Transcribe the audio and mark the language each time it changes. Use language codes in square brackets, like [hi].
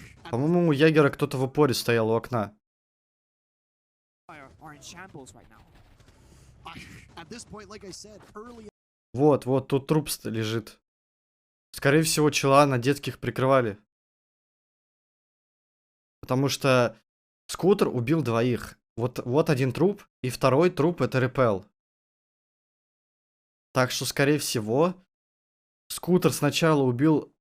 [ru] По-моему, у Ягера кто-то в упоре стоял у окна. [en] Empire are in shambles right now. at this point, like I said, early [ru] Вот, тут труп лежит. Скорее всего, чела на детских прикрывали. Потому что скутер убил 2. Вот один труп, и второй труп это репел. Так что, скорее всего, скутер сначала убил...